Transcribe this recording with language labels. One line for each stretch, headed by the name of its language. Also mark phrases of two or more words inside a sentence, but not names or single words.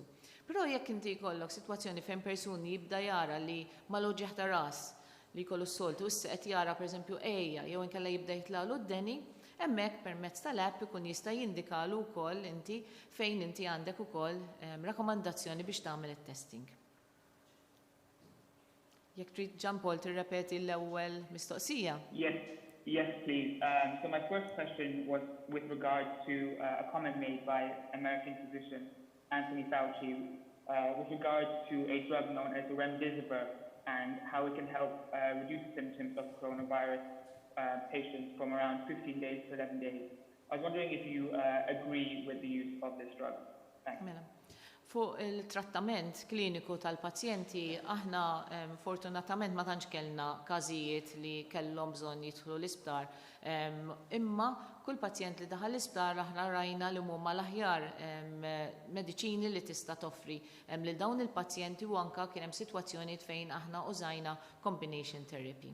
Maltese: Però jekk inti jkollok sitwazzjoni fejn persuni jibda jara li malu ġeħ ta' ras li jkollu s-soltu, issa qed jara pereżempju ejja jew inkella jibda jitlalu d-deni, hemmhekk permezz tal-app ikun jista' jindikalu wkoll inti fejn inti għandek ukoll rakkomandazzjoni biex tagħmel it-testing. Jekk trid Ġampol tirrepeti l-ewwel mistoqsija.
English: Yes, please. So my first question was with regard to a comment made by American physician Anthony Fauci with regard to a drug known as remdesivir and how it can help reduce symptoms of coronavirus patients from around 15 days to 11 days. I was wondering if you agree with the use of this drug. Thanks.
Maltese: Fuq il-trattament kliniku tal-pazjenti, aħna fortunatament ma tantx kellna każijiet li kellhom bżonn jidħlu l-isptar. Imma kull pazjent li daħal l-isptar aħna rajna li huma l-aħjar mediċini li tista' toffri lil dawn il-pazjenti u anke kien hemm sitwazzjonijiet fejn aħna użajna
English: combination therapy.